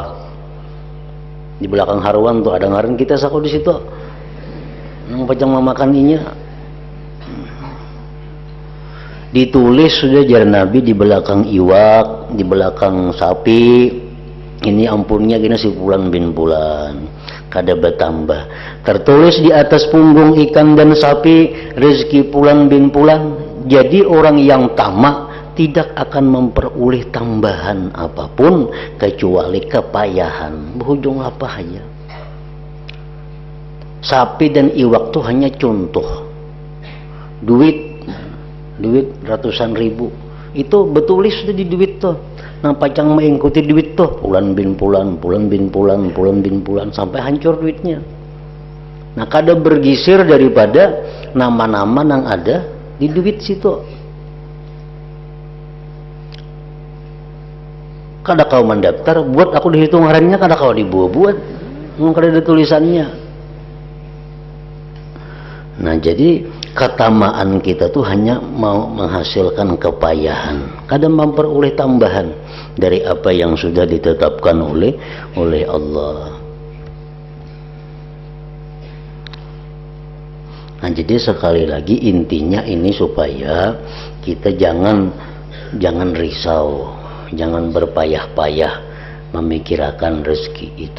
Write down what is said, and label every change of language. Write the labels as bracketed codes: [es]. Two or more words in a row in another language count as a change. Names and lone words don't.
[bjn] Di belakang haruan tuh ada ngaran kita sako di situ. Nang pajang mamakan inya. Ditulis sudah jar Nabi di belakang iwak, di belakang sapi. Ini ampunnya gini si pulan bin pulan, kada bertambah. [id] Tertulis di atas punggung ikan dan sapi, rezeki pulan bin pulan, Jadi orang yang tamak tidak akan memperoleh tambahan apapun kecuali kepayahan. Berujung apa aja. Sapi dan iwak itu hanya contoh. [bjn] Duit ratusan ribu itu betulis di duit tuh. Nah pacang mengikuti duit tuh bulan bin bulan sampai hancur duitnya. Nah kada bergisir daripada nama-nama yang ada di duit situ. Kada kau mendaftar buat aku dihitung ngarannya, kada kau dibuat kada ada tulisannya. [id] Nah jadi ketamaan kita tuh hanya mau menghasilkan kepayahan, kadang memperoleh tambahan dari apa yang sudah ditetapkan oleh Allah. Nah jadi sekali lagi intinya ini supaya kita jangan risau, jangan berpayah-payah memikirkan rezeki itu.